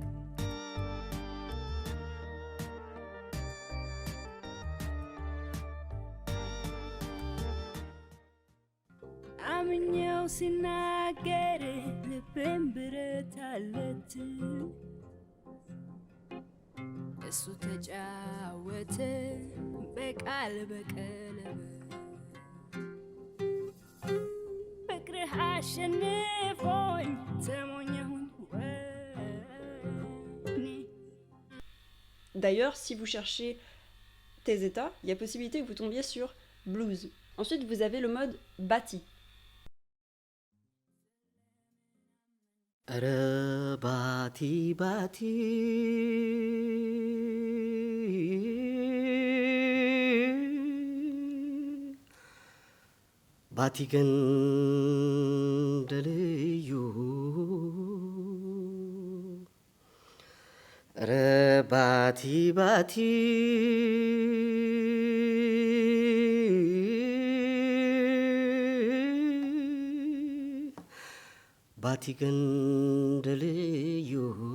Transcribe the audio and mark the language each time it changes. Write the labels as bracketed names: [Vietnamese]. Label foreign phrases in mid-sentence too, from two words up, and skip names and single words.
[Amharic] አምኜው ሲናገር ልቤን ብረት አለት እሱ ተጫወተ በቃል በቀለበት ፍቅርህ አሸንፎኝ ተሞኘሁኝ ወኔ [French] D'ailleurs, si vous cherchez Tezeta, il y a possibilité que vous tombiez sur blues. Ensuite, vous avez le mode bati. [Amharic] Bati bati ባቲ ገንደላዩ ባቲ ባቲ ባቲ ገንደላዩ